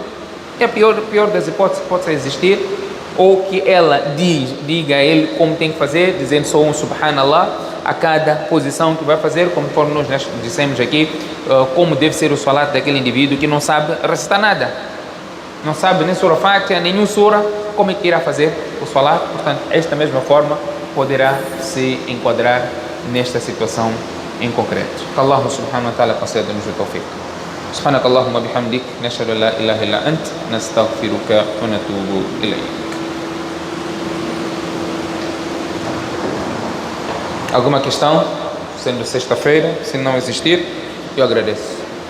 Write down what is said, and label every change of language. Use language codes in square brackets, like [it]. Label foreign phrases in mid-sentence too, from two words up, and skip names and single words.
[pt] É a pior das hipóteses que pode existir, ou que ela diga a ele como tem que fazer, dizendo só um subhanallah a cada posição que vai fazer, conforme nós dissemos aqui, como deve ser o salat daquele indivíduo que não sabe recitar nada, não sabe nem surah Fatiha, nenhum surah, como é que irá fazer o salat? Portanto, esta mesma forma poderá se enquadrar nesta situação em concreto. Que Allah [ar] سبحانه وتعالى [pt] conceda-nos o tawfiq. [ar] سبحانك اللهم بحمدك نشهد لا إله إلا أنت نستغفرك ونتوب إليك. [pt] Alguma questão? Sendo sexta-feira, se não existir, eu agradeço.